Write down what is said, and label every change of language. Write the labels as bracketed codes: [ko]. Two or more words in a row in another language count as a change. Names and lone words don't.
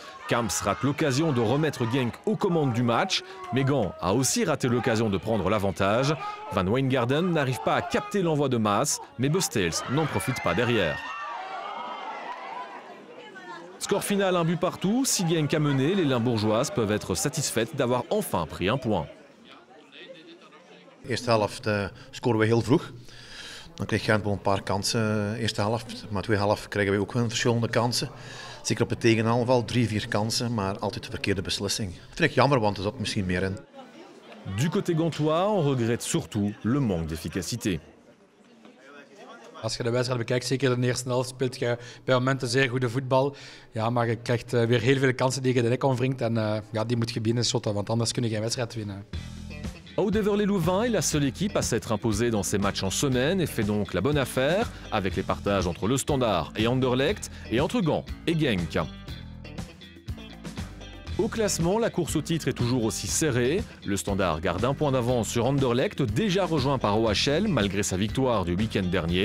[fr] Kamps rate l'occasion de remettre Genk aux commandes du match, mais Gand a aussi raté l'occasion de prendre l'avantage. Van Wijngaarden n'arrive pas à capter l'envoi de Maas, mais Bostels n'en profite pas derrière. Score final 1 but partout. Si Genk a mené, les Limbourgeoises peuvent être satisfaites d'avoir enfin pris un point. [nl] De eerste helft scoren we heel vroeg. Dan kreeg Gent wel een paar kansen eerste helft. Maar tweede helft krijgen we ook wel verschillende kansen. Zeker op de tegenaanval, 3-4 kansen, maar altijd de verkeerde beslissing. Dat vind ik jammer, want er zat misschien meer in. [fr] Du côté gantois, on regrette surtout le manque d'efficacité. [nl] Als je de wedstrijd bekijkt, zeker in de eerste helft, speelt je bij momenten zeer goede voetbal. Ja, maar je krijgt weer heel veel kansen die je de nek omwringt. En ja, die moet je binnenschotten, want anders kun je geen wedstrijd winnen. [fr] Aude-Heverlee-Louvain est la seule équipe à s'être imposée dans ces matchs en semaine et fait donc la bonne affaire avec les partages entre le Standard et Anderlecht et entre Gand et Genk. Au classement, la course au titre est toujours aussi serrée. Le Standard garde un point d'avance sur Anderlecht, déjà rejoint par OHL malgré sa victoire du week-end dernier.